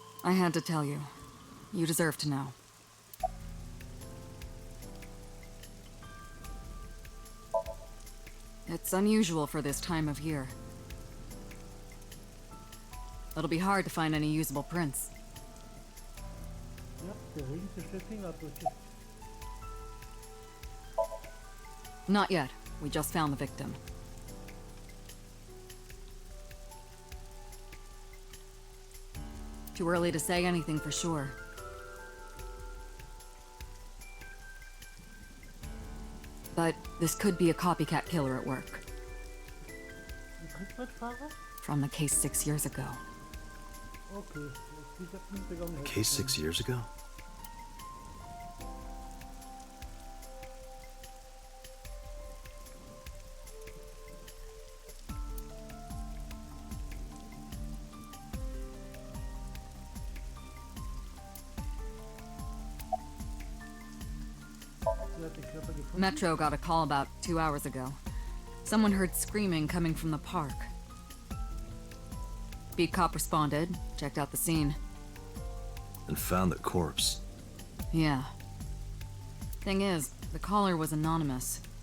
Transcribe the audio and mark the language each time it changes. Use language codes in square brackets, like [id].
[en] I had to tell you. You deserve to know. It's unusual for this time of year. It'll be hard to find any usable prints. [de] Ja, der Regen zerstört Fingerabdrücke. [en] Not yet. We just found the victim. Too early to say anything for sure. But this could be a copycat killer at work. [de] Ein Trittbrettfahrer? [en] From the case 6 years ago. [de] Okay, die hat nicht begonnen. [en] Case 6 years ago? [de] Sie hat den Körper gefunden. [en] Metro got a call about 2 hours ago. Someone heard screaming coming from the park. Beat cop responded, checked out the scene. And found the corpse. Yeah. Thing is, the caller was anonymous.